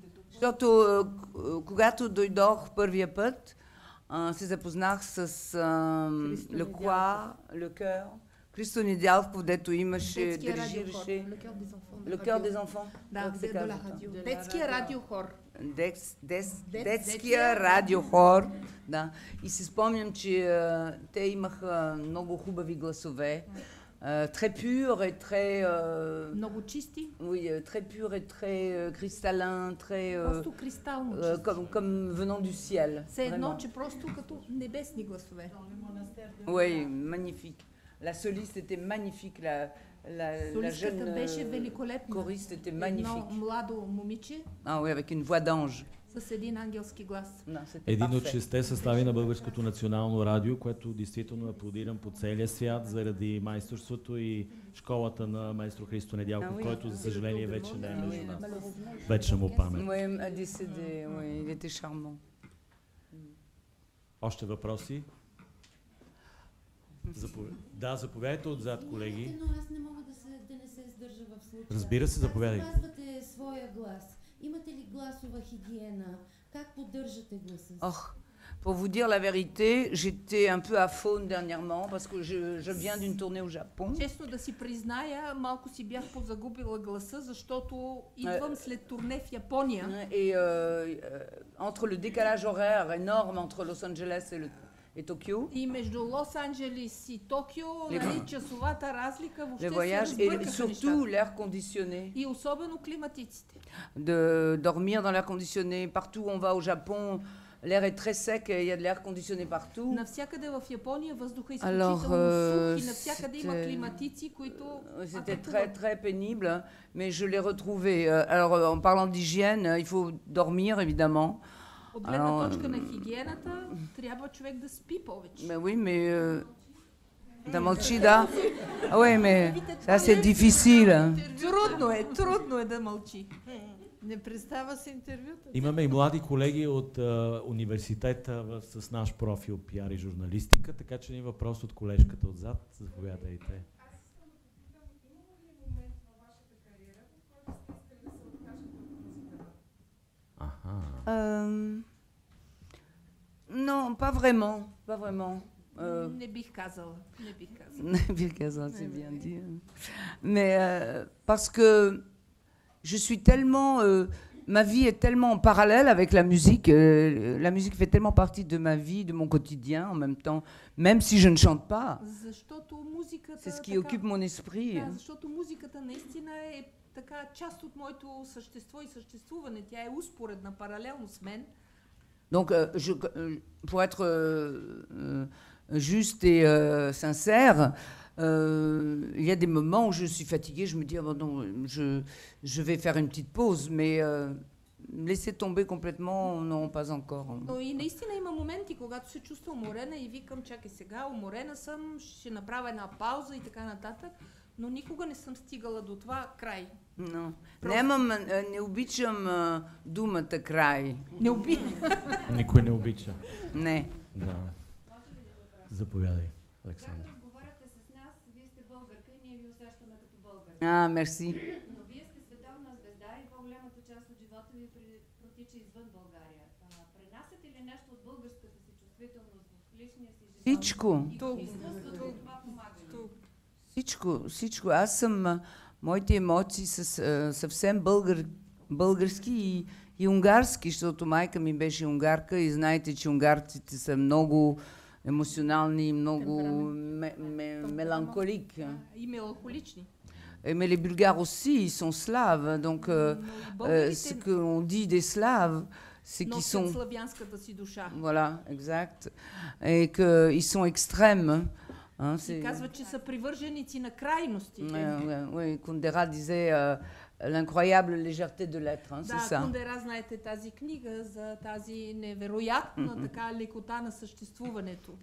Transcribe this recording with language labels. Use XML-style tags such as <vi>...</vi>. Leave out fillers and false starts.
<bg>Защото когато дойдох първия път, се запознах с Le Cœur, Христо Недялков, дето имаше, дирижираше Le Cœur des Enfants. Да, детския радиохор. Детския радиохор. Да. И си спомням, че те имаха много хубави гласове.</bg> <fr>Très pur et très...</fr> <bg>много чисти.</bg> <fr>Oui, très pur et très cristallin, très...</fr> <bg>Просто кристално чисти.</bg> <fr>Comme venant du ciel.</fr> <bg>Все едно, че просто като небесни гласове.</bg> <fr>Oui, magnifique. La soliste était magnifique, la jeune choriste était magnifique.</fr> <bg>Младо момиче.</bg> <fr>Oui, avec une voix d'ange.</fr> <bg>С един ангелски глас. Един от 6 състави на Българското национално радио, което действително аплодирам по целия свят заради майсторството и школата на майстор Христо Недялков, който, за съжаление, вече не е между нас. Вечна му памет.</bg> <fr>Il était charmant.</fr> <bg>Още въпроси? Да, заповядайте отзад, колеги. Но аз не мога да не се сдържа в случая. Разбира се, заповядайте. Как запазвате своя глас? Имате ли гласова хигиена? Как поддържате гласа си?</bg> <fr>Pour vous dire la vérité, j'étais un peu aphone dernièrement parce que je viens d'une tournée au Japon.</fr> <bg>Честно да си призная, малко си бях позагубила гласа, защото идвам след турне в Япония.</bg> <fr>Et entre le décalage horaire énorme entre Los Angeles et Tokyo.</fr> <bg>И между Лос-Анджелес и Токио, часовата разлика въобще</bg> <fr>les voyages et surtout l'air conditionné.</fr> <bg>И особено климатиците.</bg> <fr>De dormir dans l'air conditionné partout où on va au Japon. L'air est très sec et il y a de l'air conditionné partout.</fr> <bg>Навсякъде в Япония въздуха изключително сух и навсякъде има климатици, които...</bg> <fr>C'était très très pénible, mais je l'ai retrouvé. Alors en parlant d'hygiène, il faut dormir évidemment.</fr> <bg>От гледна точка на хигиената, трябва човек да спи повече.</bg> <fr>Mais oui, mais</fr> <bg>да мълчи, да.</bg> <fr>Ah ouais, mais ça c'est difficile.</fr> <bg>Трудно е да мълчи. Не представа се интервюта. Имаме и млади колеги от университета с наш профил пиар и журналистика, така че има въпрос от колежката отзад. Заповядайте.</bg> <fr>Non, pas vraiment, pas vraiment.</fr> <bg>Не бих казала. Не бих казала,</bg> <fr>c'est bien dit. Mais parce que je suis tellement, ma vie est tellement en parallèle avec la musique. La musique fait tellement partie de ma vie, de mon quotidien en même temps, même si je ne chante pas. C'est ce qui occupe mon esprit.</fr> <bg>Защото музиката наистина е така част от моето същество и съществуване. Тя е успоредна, паралелно с мен.</bg> <fr>Donc, pour être juste et sincère, il y a des moments où je suis fatiguée, je me dis, oh, non, je vais faire une petite pause, mais laisser tomber complètement, non, pas encore.</fr> <bg>Но и наистина има моменти, когато се чувствам уморена и викам, чакай сега, уморена съм, ще направя една пауза и така нататък, но никога не съм стигала до това край. No. Не обичам думата край. Не обичам. Никой не обича. Не. Да. Заповядай, Александър. Говорите с нас, вие сте българка и ние ви усещаме като българка. Мерси. Но вие сте световна звезда и по-голямата част от живота ви протича извън България. Пренасяте ли нещо от българската си чувствителност в личния си живот? Всичко. Всичко. Аз съм... Моите емоции са съвсем български и унгарски, защото майка ми беше унгарка и знаете, че унгарците са много емоционални и много меланхолик. И меланхолични.</bg> <fr>Mais les Bulgares aussi, ils sont slaves. Donc, ce qu'on dit des slaves, c'est qu'ils sont... Voilà, exact. Et qu'ils sont extrêmes.</fr> <bg>И казват, че са привърженици на крайностите.</bg> <fr>Oui, Kundera disait l'incroyable légèreté de l'être, c'est ça.</fr> <bg>Да, Кундера, знаете тази книга за тази невероятна така лекота на съществуването.</bg>